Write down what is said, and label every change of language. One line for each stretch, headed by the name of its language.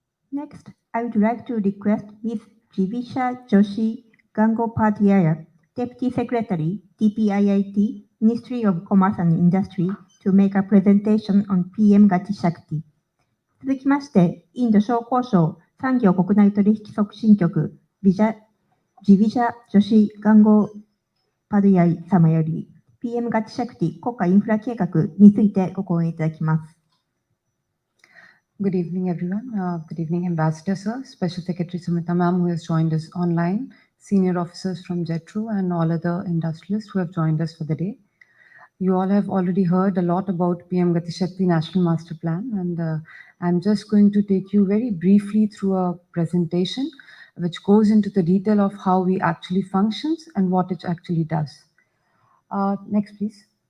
English: Next, I would like to request Ms. Jivisha Joshi Gangopadhyaya, Deputy Secretary, TPIIT, Ministry of Commerce and Industry, to make a presentation on PM Gati Shakti.
Japanese: 続きまして、インド商工省産業国内取引促進局ジビシャ・ジョシ・ガンゴ・パドゥヤイ様より PM ガティシャクティ国家インフラ計画についてご講演いただきます。
English: Good evening, everyone. Good evening, Ambassador, sir, Special Secretary Sumita ma'am, who has joined us online, senior officers from JETRO, and all other industrialists who have joined us for the day. You all have already heard a lot about PM Gati Shakti National Master Plan, and I'm just going to take you very briefly through a presentation which goes into the detail of how we actually functions and what it actually does. Next, please.